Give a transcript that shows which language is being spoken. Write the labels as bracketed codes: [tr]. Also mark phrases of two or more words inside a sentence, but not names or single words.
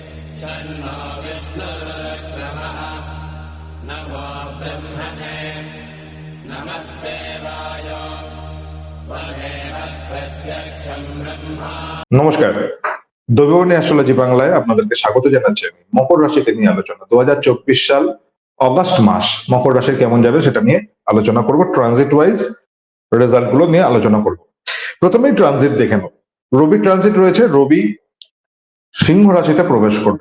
[sa] तन्नो विष्णुरुक्रमः नमो ब्रह्मणे नमस्ते वाय त्वमेव प्रत्यक्षं ब्रह्मा। [bn] নমস্কার, দ্রব্যবাণী অ্যাস্ট্রোলজি বাংলায় আপনাদেরকে স্বাগত জানাচ্ছি। আমি মকর রাশিকে নিয়ে আলোচনা 2024 সাল অগাস্ট মাস মকর রাশির কেমন যাবে সেটা নিয়ে আলোচনা করব। [en] transit wise result [bn] গুলো নিয়ে আলোচনা করব। প্রথমেই ট্রানজিট দেখে নেব। রবি ট্রানজিট রয়েছে, রবি সিংহ রাশিতে প্রবেশ করবে।